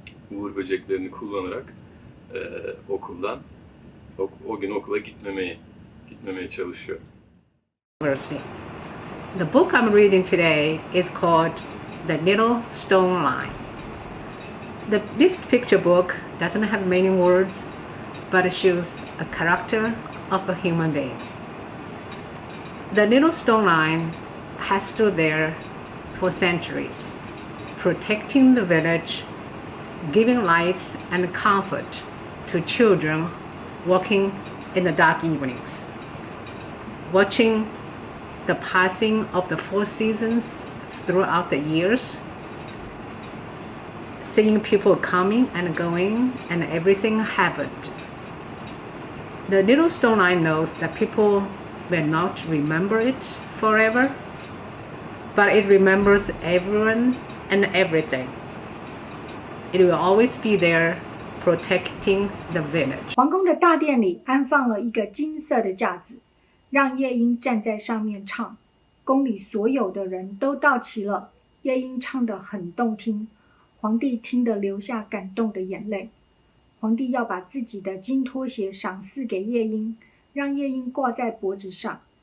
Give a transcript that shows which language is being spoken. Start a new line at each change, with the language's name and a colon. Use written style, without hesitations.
Turkish: Uğur böceklerini kullanarak okuldan o gün okula gitmemeye çalışıyor.
English: The book I'm reading today is called The Little Stone Line. This picture book doesn't have many words, but it shows a character of a human being. The little stone line has stood there for centuries, protecting the village, giving lights and comfort to children walking in the dark evenings, watching the passing of the four seasons throughout the years, seeing people coming and going, and everything happened. The little stone line knows that people will not remember it forever, but it remembers everyone and everything. It will always be there, protecting the village.
Chinese: 皇宫的大殿里安放了一个金色的架子，让夜莺站在上面唱。宫里所有的人都到齐了，夜莺唱得很动听，皇帝听得流下感动的眼泪。皇帝要把自己的金拖鞋赏赐给夜莺，让夜莺挂在脖子上。